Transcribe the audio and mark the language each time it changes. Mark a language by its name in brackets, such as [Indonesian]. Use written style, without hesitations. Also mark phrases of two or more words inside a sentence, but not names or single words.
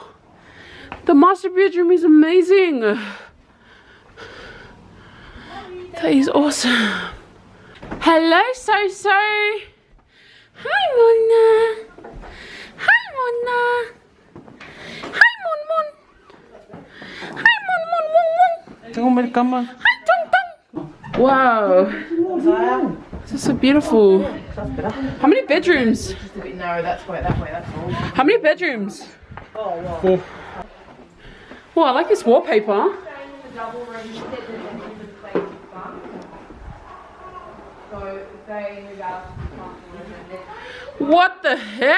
[English] The master bedroom is amazing. That is awesome. Hello, So-So. Hi, Mona. Hi, Mona. Hi, Mon Mon. Hi, Mon Mon Wong Wong. Hi, Tong Tong. Wow. This is so beautiful. How many bedrooms? Just a bit narrow, that's why, that way, that's all. How many bedrooms? Oh, wow. 4. Oh, I like this wallpaper. What the heck?